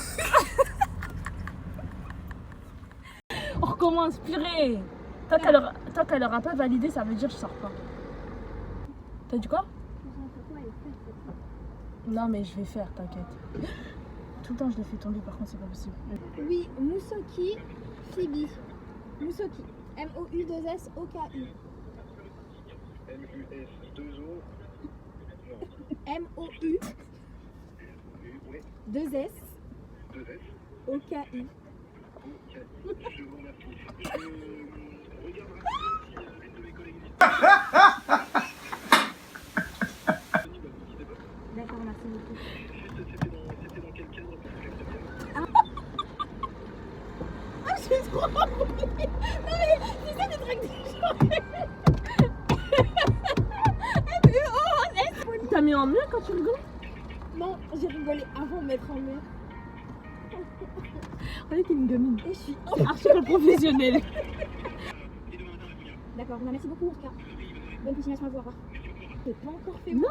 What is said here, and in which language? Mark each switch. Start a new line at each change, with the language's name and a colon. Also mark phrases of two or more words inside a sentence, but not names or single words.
French: On recommence, purée. Tant qu'elle aura pas validé, ça veut dire que je sors pas. T'as dit quoi? Non mais je vais faire, t'inquiète. Tout le temps je le fais tomber, par contre c'est pas possible. Oui, Moussoki Phoebe. Moussoki. M-O-U-2-S-O-K-I. M-U-S-2-O. M-O-U 2-S 2S. O-K-I. Je vous remercie. Je regarderai si l'une de mes collègues dit. D'accord, merci beaucoup. Juste, c'était dans quel cadre parce que je sais bien. Ah, je suis trop embrouillée. Non mais, c'est ça des trucs des gens. M-U-O-S. T'as mis en mur quand tu rigoles? Non, j'ai rigolé avant de mettre en mur. On est une gamine. Et je suis Archi professionnelle. D'accord, bah, merci beaucoup en tout cas. Bonne continuation à vous, au revoir. J'ai pas encore fait Non, mon